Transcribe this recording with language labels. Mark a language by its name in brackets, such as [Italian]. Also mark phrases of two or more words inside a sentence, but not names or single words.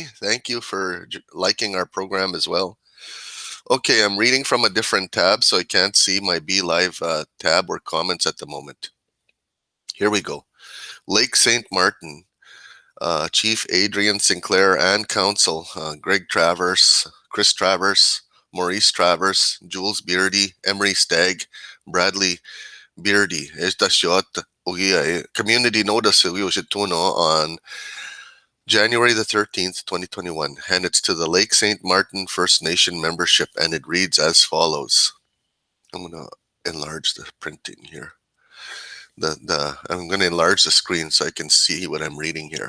[English] Thank you for liking our program as well. Okay, I'm reading from a different tab, so I can't see my Be Live tab or comments at the moment. Here we go. Lake St. Martin, Chief Adrian Sinclair and Council, Greg Travers, Chris Travers, Maurice Travers, Jules Beardy, Emery Stagg, Bradley Beardy. Community notice on January the 13th, 2021, and it's to the Lake St. Martin First Nation membership, and it reads as follows. I'm going to enlarge the printing here. I'm going to enlarge the screen so I can see what I'm reading here.